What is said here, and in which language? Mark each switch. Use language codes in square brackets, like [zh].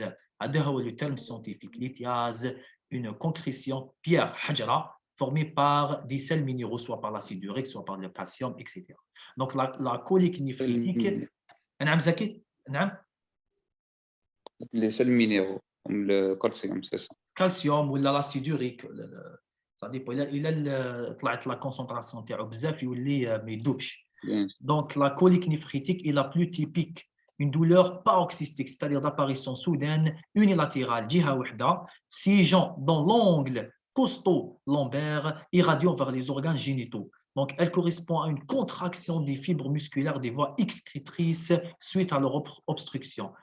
[fr] C'est le terme scientifique. Lithiase, une concrétion pierre [ar] hajra [fr] formée par des sels minéraux, soit par l'acide urique, soit par le calcium, etc. Donc, la colique néphritique. Les sels minéraux, comme le calcium, c'est ça. Calcium ou l'acide urique. Ça dépend. Il a la concentration [ar] تاعو بزاف يولي ما يذوبش. [fr] Donc, la colique néphritique est la plus typique. Une douleur paroxystique, c'est-à-dire d'apparition soudaine, unilatérale, [ar] jiha wahda, [fr] siégeant dans l'angle costaud lombaire, irradiant vers les organes génitaux. Donc, elle correspond à une contraction des fibres musculaires des voies excrétrices suite à leur obstruction.